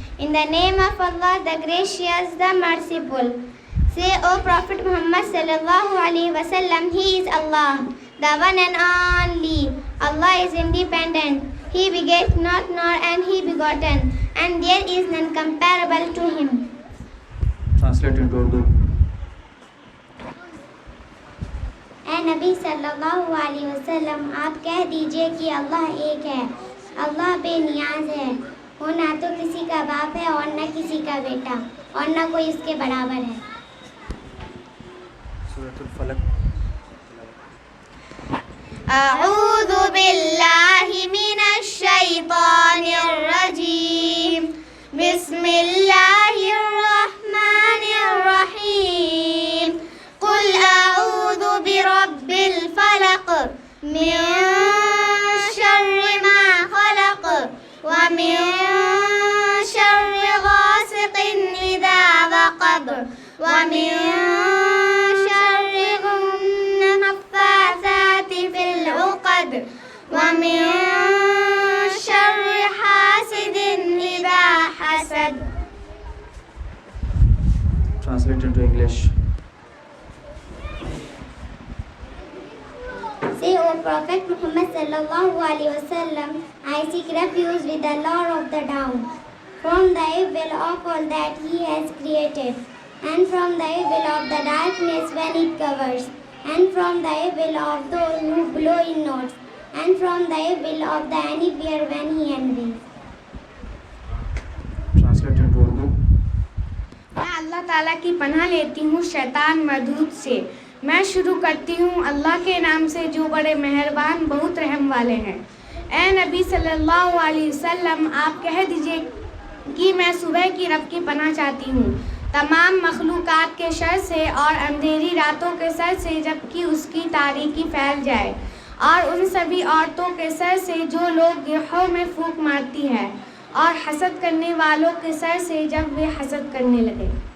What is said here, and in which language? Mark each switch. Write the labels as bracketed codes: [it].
[en] In the name of Allah, the gracious, the merciful. Say, O Prophet Muhammad sallallahu alaihi wasallam, He is Allah, the one and only. Allah is independent. He begat not nor and he begotten, and there is none comparable to him. Translate into Urdu. [ur] اے نبی صلی اللہ علیہ وسلم آپ کہہ دیجئے کہ اللہ ایک ہے، اللہ بے نیاز ہے، وہ نہ تو کسی کا باپ ہے اور نہ کسی کا بیٹا اور نہ کوئی اس کے برابر ہے۔ [ar] سورۃ الفلق۔ اعوذ باللہ من الشیطان الرجیم، بسم اللہ الرحمن الرحیم، قل اعوذ برب الفلق من شر ما خلق ومن شر غاسق اذا وقب ومن شر النفاثات في العقد ومن شر حاسد اذا حسد۔ [en] Translate into English. Say, O Prophet Muhammad sallallahu alaihi wasallam, I seek refuge with the Lord of the dawn, from the evil of all that He has created, and from the evil of the darkness when it covers, and from the evil of those who blow in notes, and from the evil of the envier when he envies. Translate into Urdu. [ur] میں اللہ تعالیٰ کی پناہ لیتی ہوں شیطان مردود سے۔ میں شروع کرتی ہوں اللہ کے نام سے جو بڑے مہربان بہت رحم والے ہیں۔ اے نبی صلی اللہ علیہ وسلم آپ کہہ دیجئے کہ میں صبح کی رب کی پناہ چاہتی ہوں تمام مخلوقات کے شر سے اور اندھیری راتوں کے سر سے جبکہ اس کی تاریکی پھیل جائے، اور ان سبھی عورتوں کے سر سے جو لوگ گرہوں میں پھونک مارتی ہے، اور حسد کرنے والوں کے سر سے جب وہ حسد کرنے لگے۔